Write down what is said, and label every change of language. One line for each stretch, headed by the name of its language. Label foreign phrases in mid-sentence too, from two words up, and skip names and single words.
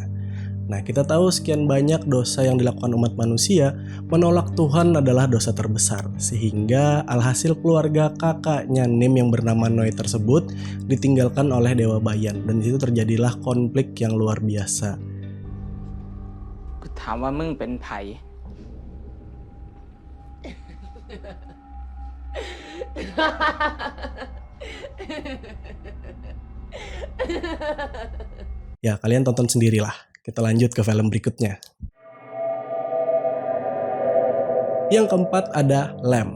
Indonesian: Nah, kita tahu sekian banyak dosa yang dilakukan umat manusia, menolak Tuhan adalah dosa terbesar. Sehingga alhasil keluarga kakaknya Nim yang bernama Noi tersebut ditinggalkan oleh Dewa Bayan. Dan disitu terjadilah konflik yang luar biasa.
Northeastern Thai: กูถามว่ามึงเป็นไผ
Indonesian: Ya, kalian tonton sendirilah. Kita lanjut ke film berikutnya. Yang keempat ada Lamb.